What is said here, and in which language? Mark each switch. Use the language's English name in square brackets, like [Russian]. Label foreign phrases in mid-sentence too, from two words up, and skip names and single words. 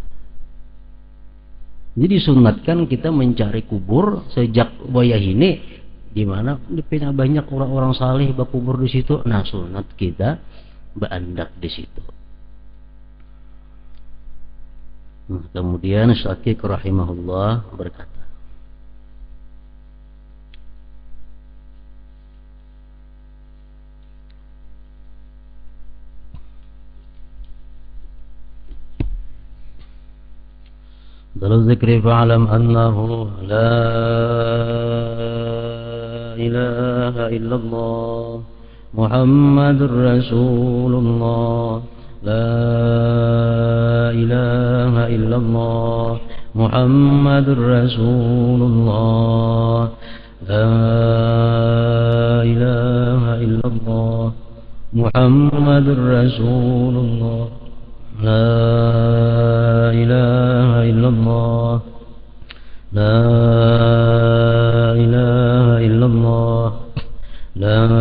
[Banjar] Jadi sunatkan kita mencari kubur sejak wayah ini, di mana dipina banyak orang-orang saleh berkubur di situ. Nah, sunat kita berandak di situ. [Indonesian] Nah, kemudian Syakik rahimahullah berkata, dalam zikri [Arabic] فاعلم أنه لا إله إلا الله محمد رسول الله، لا إله إلا الله محمد رسول الله، لا إله إلا الله محمد رسول الله، لا إله إلا الله، لا إله إلا الله، لا